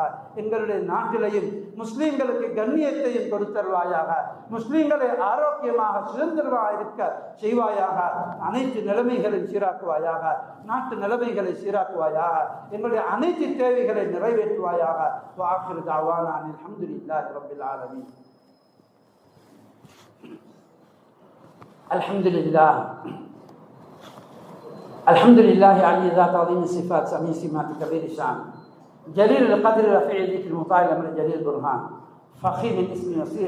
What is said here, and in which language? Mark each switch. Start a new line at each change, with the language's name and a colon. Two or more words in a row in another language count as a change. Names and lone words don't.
Tamil: எங்களுடைய நாட்டிலையும் முஸ்லிம்களுக்கு கண்ணியத்தையும் கொடுத்தருவாயாக. முஸ்லிம்களை ஆரோக்கியமாக சுதந்திரமாக இருக்க செய்வாயாக. அனைத்து நிலைமைகளையும் சீராக்குவாயாக. நாட்டு நிலைமைகளை சீராக்குவாயாக. எங்களுடைய அனைத்து தேவைகளை நிறைவேற்றுவாயாக.
Arabic: وآخر دعوانا الحمد لله رب العالمين. الحمد لله علي ذات عظيم الصفات سميع سمات كبير الشان جليل القدر رفيع الذكر المطاع الامر جليل البرهان فخيم الاسم وسيع